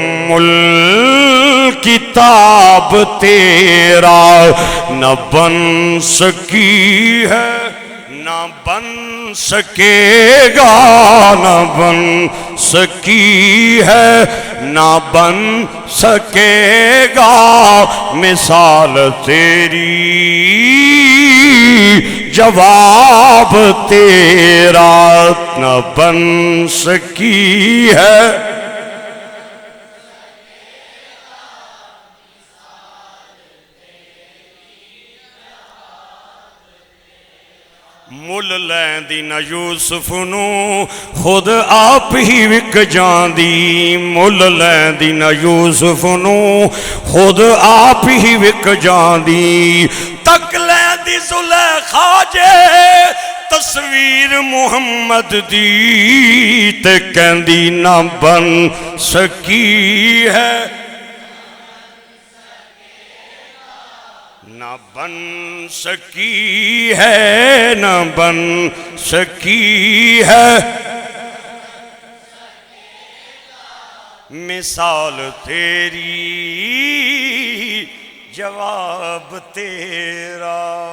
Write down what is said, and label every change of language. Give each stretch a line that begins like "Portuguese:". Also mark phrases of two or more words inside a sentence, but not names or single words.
Urdu: الکتاب تیرا نہ بن سکی ہے نہ بن سکے گا، نہ بن سکی ہے نہ بن سکے گا، مثال تیری جواب تیرا نہ بن سکی ہے۔
Punjabi: مل لیندی نہ یوسف نو خود آپ ہی وک جاندی، مل لیندی نہ یوسف نو خود آپ ہی وک جاندی، تک لیندی زلیخا جے تصویر محمد دی، تے کہندی
Urdu: نہ بن سکی ہے نہ بن سکی ہے نہ بن سکی ہے، مثال تیری جواب تیرا۔